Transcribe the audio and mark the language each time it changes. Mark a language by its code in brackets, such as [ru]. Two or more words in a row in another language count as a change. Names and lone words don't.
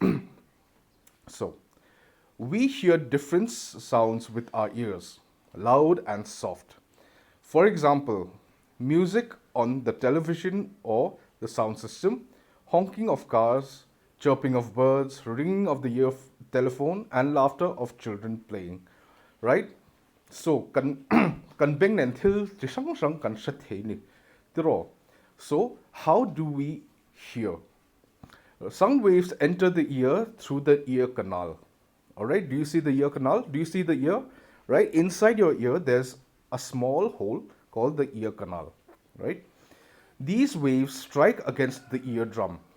[en] So, we hear different sounds with our ears, loud and soft. For example, music on the television or the sound system, honking of cars, chirping of birds, ringing of the telephone, and laughter of children playing. Right? So, [lus] kan beng nen thil chi sang sang kan sha the ni. Tiro. [en] So, how do we hear? Sound waves enter the ear through the ear canal. All right, do you see the ear canal? Do you see the ear? Right, inside your ear, there's a small hole called the ear canal. Right, these waves strike against the eardrum.